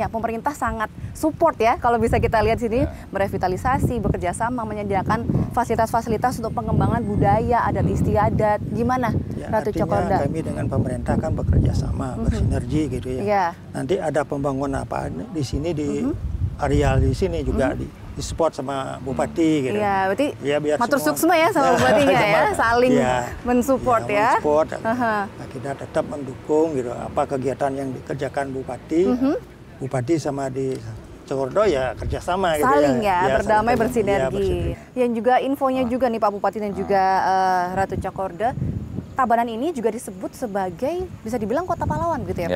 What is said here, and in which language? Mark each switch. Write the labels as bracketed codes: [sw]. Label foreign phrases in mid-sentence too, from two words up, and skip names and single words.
[id] Pemerintah sangat support ya, kalau bisa kita lihat sini, merevitalisasi, bekerja sama, menyediakan fasilitas-fasilitas untuk pengembangan budaya, adat istiadat. Gimana Ya, Ratu artinya Cokorda? kami dengan pemerintah kan bekerja sama, bersinergi gitu ya. Iya. Nanti ada pembangunan apa di sini di areal di sini juga di support sama bupati gitu. Iya, berarti Ya, biar matur semua- suksma ya sama bupatinya ya, saling Iya. mensupport ya. mensupport. Aha. Nah, kita tetap mendukung gitu apa kegiatan yang dikerjakan bupati. Bupati sama di Cokordo ya kerjasama gitu Saling ya, saling berdamai, kerja- bersinergi. ya, bersinergi. Yang juga infonya juga nih Pak Bupati dan juga Ratu Cokorda, Tabanan ini juga disebut sebagai bisa dibilang kota pahlawan gitu ya Pak